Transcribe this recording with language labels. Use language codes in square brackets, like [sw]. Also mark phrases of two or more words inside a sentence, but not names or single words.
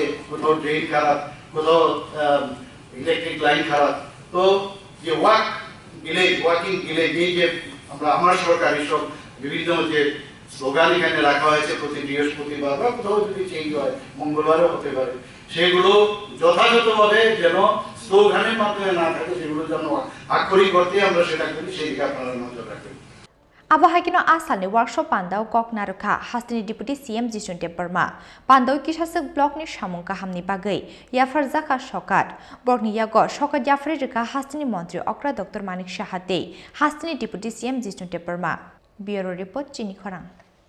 [bn] কোথাও ড্রেন খারাপ কোথাও ইলেকট্রিক লাইন খারাপ তো যে [en] walking village [bn] এই যে আমরা আমার সরকার এইসব বিভিন্ন যে স্লোগান এখানে রাখা হয়েছে প্রতি বৃহস্পতিবার বা কোথাও যদি চেঞ্জ হয় মঙ্গলবারও হতে পারে সেগুলো যথাযথভাবে যেন স্লোগানের মাধ্যমে না থাকে সেগুলো যেন আক্ষরিক করতে আমরা সেটা করি সেই দিকে আপনারা নজর রাখবেন [trp] Abahakino asalni workshop Panda Kok Naruka Hastini [en] Deputy CM [trp] Jisnu Tepperma Panda Kishasak Block ni Shamung Kahamni Bagai Yafar Zaka Shokat Borni Yago Shokat Yafri Rika Hastini Montri Okra Dr. Manik Shahate Hastini [en] Deputy CM [trp] Jisnu Tepperma [en] Bureau Report [trp] Chini Khorang